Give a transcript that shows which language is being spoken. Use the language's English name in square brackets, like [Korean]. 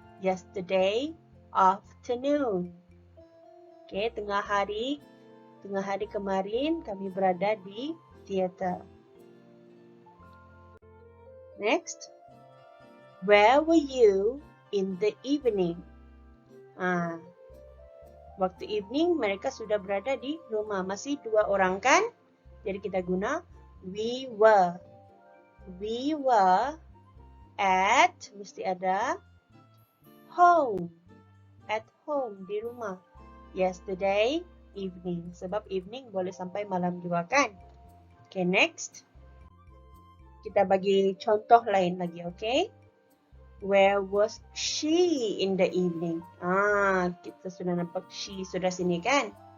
[English] Yesterday afternoon. [Malay] Okay, tengah hari kemarin kami berada di theater. [English] Next. Where were you in the evening? [Malay] Waktu evening mereka sudah berada di rumah. Masih 2 orang kan? Jadi kita guna we were. [English] We were at, [Malay] mesti ada [English] home. At home, [Malay] di rumah. [English] Yesterday evening. [Malay] Sebab evening boleh sampai malam juga kan? Okay, next. Kita bagi contoh lain lagi, okay? [English] Where was she in the evening? [Malay] Kita sudah nampak she sudah sini kan?